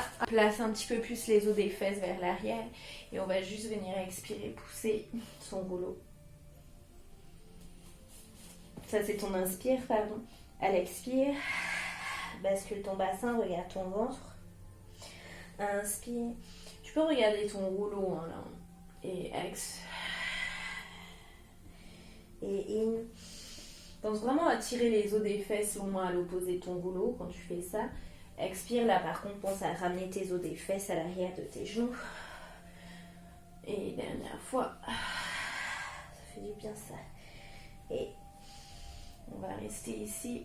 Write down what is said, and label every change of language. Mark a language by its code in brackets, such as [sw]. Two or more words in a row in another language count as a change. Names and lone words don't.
[fr] Place un petit peu plus les os des fesses vers l'arrière. Et on va juste venir expirer, pousser son rouleau. Ça c'est ton inspire, pardon. À l'expire, bascule ton bassin, regarde ton ventre. Inspire. Tu peux regarder ton rouleau hein, là. Et ex. Et in. Pense vraiment à tirer les os des fesses au moins à l'opposé de ton rouleau quand tu fais ça. Expire là par contre, pense à ramener tes os des fesses à l'arrière de tes genoux. Et dernière fois. Ça fait du bien ça. Et on va rester ici.